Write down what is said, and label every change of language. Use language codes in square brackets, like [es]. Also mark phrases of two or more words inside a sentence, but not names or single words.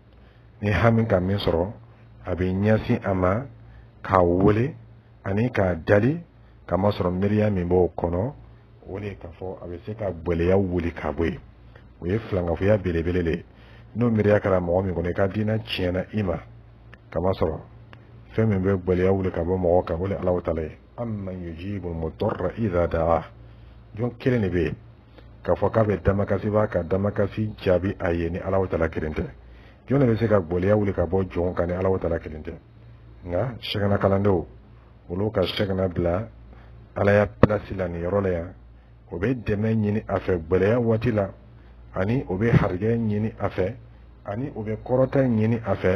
[bm] Ni hami ka min sɔrɔ, a bɛ ɲɛsin a ma k'a wele ani k'a dali, kamasɔrɔ miiriya min b'o kɔnɔ, o de k'a fɔ a bɛ se ka gwɛlɛya wuli k'a bɔ yen. O ye filankafoya belebele de ye. N'o miiriya kɛra mɔgɔ min kɔnɔ, i ka diinɛ tiɲɛna i ma, kamasɔrɔ fɛn min bɛ gwɛlɛya wuli ka bɔ mɔgɔ kan, o de ye Alahu Taala ye. [ar] أمن يجيب المضطر إذا دعاه. [bm] Jɔn kelen de bɛ yen k'a fɔ k'a bɛ damakasi b'a ka damakasi jaabi a ye ni Alahu Taala kelen tɛ. Jɔn de bɛ se ka gwɛlɛya wuli ka bɔ jɔn kan ni Alahu Taala kelen tɛ. Nka sheikhna kalandenw, olu ka sheikhna bila ala ya place la nin yɔrɔ la yan, o bɛ dɛmɛ ɲini a fɛ gwɛlɛya waati la, ani o bɛ harijɛ ɲini a fɛ, ani o bɛ kɔrɔta ɲini a fɛ.